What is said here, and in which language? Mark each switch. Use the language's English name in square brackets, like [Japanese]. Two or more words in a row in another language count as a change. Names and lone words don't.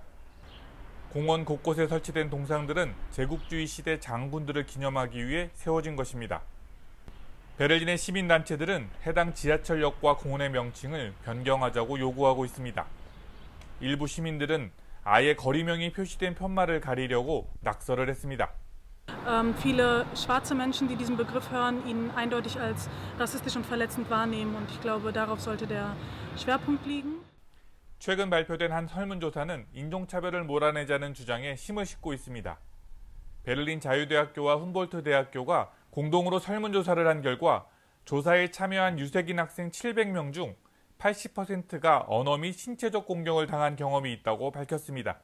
[Korean] 공원 곳곳에 설치된 동상들은 제국주의 시대 장군들을 기념하기 위해 세워진 것입니다. 베를린의 시민단체들은 해당 지하철역과 공원의 명칭을 변경하자고 요구하고 있습니다. 일부 시민들은 아예 거리명이 표시된 편말을 가리려고 낙서를 했습니다. [German] Viele schwarze Menschen, die diesen Begriff hören, ihn eindeutig als rassistisch und verletzend wahrnehmen. Und ich glaube, darauf sollte der Schwerpunkt liegen. [Korean] 최근 발표된 한 설문조사는 인종차별을 몰아내자는 주장에 힘을 싣고 있습니다. 베를린 자유대학교와 훔볼트 대학교가 공동으로 설문조사를 한 결과 조사에 참여한 유색인 학생 700명 중 80%가 언어 및 신체적 공격을 당한 경험이 있다고 밝혔습니다.